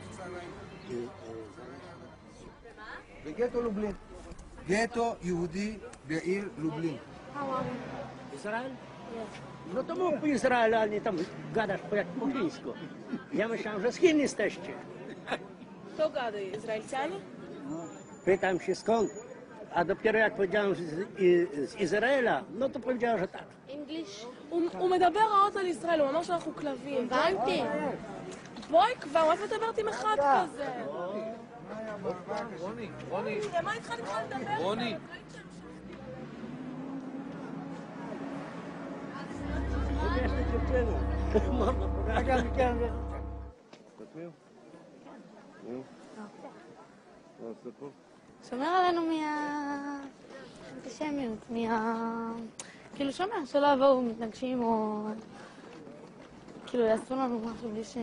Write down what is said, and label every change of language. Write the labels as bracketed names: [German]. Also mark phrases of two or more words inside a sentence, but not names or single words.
[Hebrew] בגטו לובלין. גטו יהודי בעיר לובלин. [Russian] Израиль? [Polish] No to mógł Izrael, ale nie tam gadasz jak po-chińsku. Ja myślałem, że z Chin jesteście. Kto gada? Izraelcianie? Pytam się skąd, a dopiero jak powiedziałem z Izraela, no to powiedziała, że tak. [English] English. [Hebrew] הוא מדבר רעות על ישראל, הוא אמר שאנחנו כלבים. הבנתי. בואי כבר, מה את מדברת עם אחד כזה? רוני, מה איתך לדבר? רוני. שומר עלינו מהאנטישמיות, כאילו שומר, שלא יבואו מתנגשים או כאילו יעשו לנו משהו בלי ש...